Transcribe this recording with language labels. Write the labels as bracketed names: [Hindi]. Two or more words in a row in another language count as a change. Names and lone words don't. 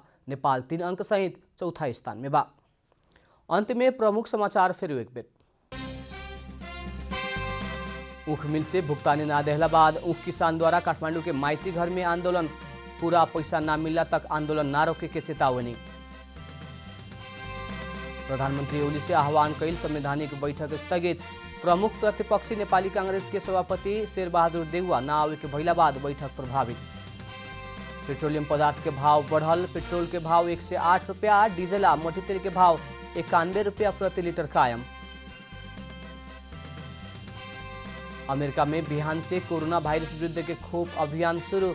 [Bhojpuri] नेपाल 3 अंक सहित चौथा स्थान में बा। अंत में प्रमुख समाचार फिर एक बेर। ऊख मिल से भुगतानी ना देहला बाद ऊख किसान द्वारा काठमांडू के माइती घर में आंदोलन, पूरा पैसा ना मिलला तक आंदोलन ना रोके के चेतावनी। प्रधानमंत्री ओली से आह्वान कैल संवैधानिक बैठक स्थगित। प्रमुख प्रतिपक्षी नेपाली कांग्रेस के सभापति शेरबहादुर देउवा ना आवे के भइला बाद बैठक प्रभावित। पेट्रोलियम पदार्थ के भाव बढ़ल, पेट्रोल के भाव 108 रुपया, डीजल आ मटीतेल के भाव 91 रुपया प्रति लीटर कायम। अमेरिका में बिहान से कोरोना वायरस विरुद्ध के खोप अभियान शुरू।